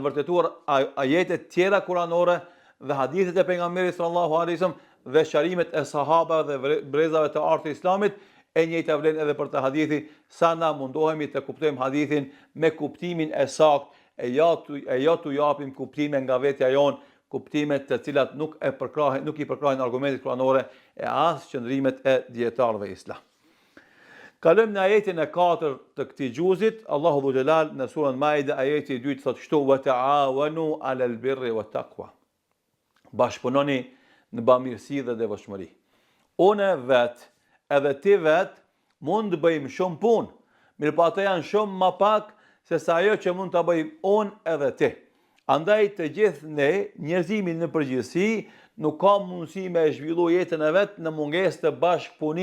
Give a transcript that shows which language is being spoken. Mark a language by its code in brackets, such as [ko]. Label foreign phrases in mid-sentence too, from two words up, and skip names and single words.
[sq] vërtetuar ajetet tjera kuranore dhe hadithet e pejgamberit [ar] صلى الله عليه وسلم [sq] dhe sharimet e sahabave dhe brezave të artë të Islamit, e njëjta vlen edhe për të hadithi, sa na mundohemi të kuptojmë hadithin me kuptimin e saktë, e jo t'u japim kuptime nga vetja jonë, kuptime të cilat nuk i përkrahin argumentet kuranore e as qëndrimet e dietarëve islam. Kalojmë në ajetin e 4 të këtij gjuzit. [ar] الله ذو الجلال [sq] në surën Maide ajeti i 2 thotë kështu: [ar] "وتعاونوا على البر والتقوى." [sq] Bashkëpunoni në bamirësi dhe devotshmëri. Unë vet edhe ti vet mund të bëjmë shumë punë, mirë po ato janë shumë më pak se sa ajo që mund ta bëjmë unë edhe ti. Andaj të gjithë ne, njerëzimi në përgjithësi, nuk ka mundësi me zhvillu jetën e vet në mungesë të bashkëpunimit.